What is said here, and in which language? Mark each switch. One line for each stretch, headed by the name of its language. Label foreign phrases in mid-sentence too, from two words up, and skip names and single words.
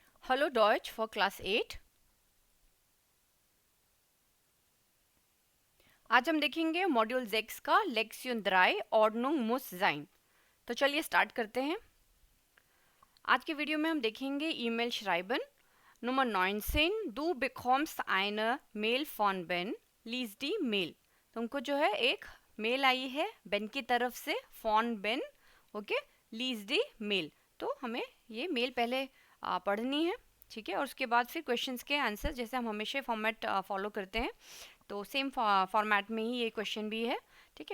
Hindi: Hallo Deutsch for Class 8। आज हम देखेंगे मॉड्यूल 6 का लेक्सियन 3
German: Ordnung muss sein।
Hindi: तो चलिए स्टार्ट करते हैं। आज के वीडियो में हम देखेंगे
German: E-Mail schreiben Nummer 19. Du bekommst eine Mail von Ben, lies die Mail।
Hindi: तुमको जो है एक मेल आई है बेन की तरफ से,
German: von Ben,
Hindi: ओके,
German: lies die Mail.
Hindi: तो हमें ये मेल पहले पढ़नी है, ठीक है, और उसके बाद फिर क्वेश्चंस के आंसर, जैसे हम हमेशा फॉर्मेट फॉलो करते हैं तो सेम फॉर्मेट में ही ये क्वेश्चन भी है, ठीक है।